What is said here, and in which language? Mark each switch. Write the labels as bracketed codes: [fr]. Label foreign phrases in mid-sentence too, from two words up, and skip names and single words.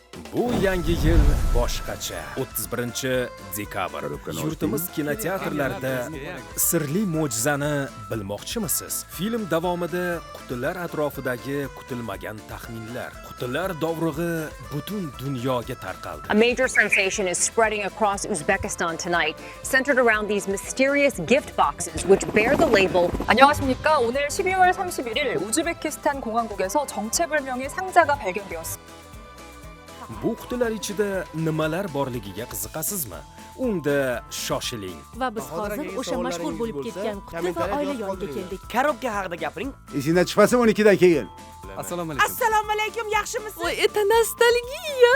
[uz] Bu yangi yil boshqacha. 31-dekabr. Yurtimiz kinoteatrlarida sirli mo'jizani bilmoqchimisiz? Film davomida qutilar atrofidagi kutilmagan taxminlar, qutilar dovrug'i butun dunyoga tarqaldi. [en] A major sensation is spreading across Uzbekistan tonight, centered around these mysterious gift boxes which bear the label. [ko] 안녕하십니까. 오늘 12월 31일 우즈베키스탄 공항국에서 정체불명의 상자가 발견되었습니다. [uz] Bu qutilar ichida nimalar borligiga qiziqasizmi? Unda shoshiling. Va biz hozir o'sha mashhur bo'lib ketgan quti va oila yoniga keldik. Korobka haqida gapiring. Esingdan chiqmasa 12dan keyin. Assalomu alaykum, yaxshimisiz? [ru] Voy, это ностальгия.